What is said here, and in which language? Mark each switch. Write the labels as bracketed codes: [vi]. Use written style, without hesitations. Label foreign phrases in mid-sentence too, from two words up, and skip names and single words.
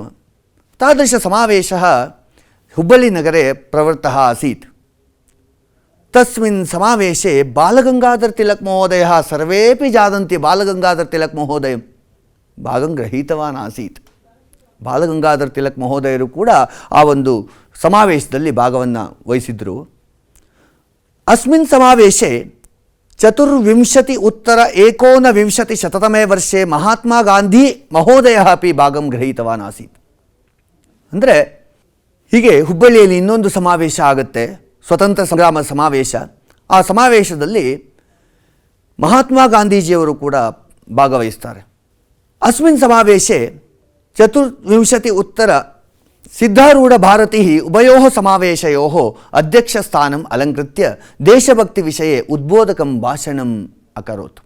[sa] तादृशसमावेशः हुब्बळ्ळिनगरे प्रवृत्तः आसीत्. तस्मिन् समावेशे बालगंगाधर तिलक महोदयः, सर्वेपि जानन्ति बालगंगाधर तिलक महोदयं, भागं गृहीतवान् आसीत्. [kn] बालगंगाधर तिलक महोदयರು ಕೂಡ ಆ ಒಂದು ಸಮಾವೇಶದಲ್ಲಿ ಭಾಗವನ್ನು ವಹಿಸಿದ್ರು. [sa] अस्मिन् समावेशे 24 वर्षे महात्मा गांधी महोदयः अपि भागं गृहीतवान् आसीत्. [kn] ಅಂದರೆ ಹೀಗೆ ಹುಬ್ಬಳ್ಳಿಯಲ್ಲಿ ಇನ್ನೊಂದು ಸಮಾವೇಶ ಆಗುತ್ತೆ, ಸ್ವತಂತ್ರ ಸಂಗ್ರಾಮ ಸಮಾವೇಶ. ಆ ಸಮಾವೇಶದಲ್ಲಿ ಮಹಾತ್ಮ ಗಾಂಧೀಜಿಯವರು ಕೂಡ ಭಾಗವಹಿಸ್ತಾರೆ. [sa] ಅಸ್ಮಿನ್ ಸಮಾವೇಶೆ 24 ಸಿದ್ಧಾರೂಢ ಭಾರತಿ ಉಭಯೋಃ ಸಮಾವೇಶಯೋಃ ಅಧ್ಯಕ್ಷಸ್ಥಾನಂ ಅಲಂಕೃತ್ಯ ದೇಶಭಕ್ತಿ ವಿಷಯೇ ಉದ್ಬೋಧಕಂ ಭಾಷಣಂ ಅಕರೋತ್.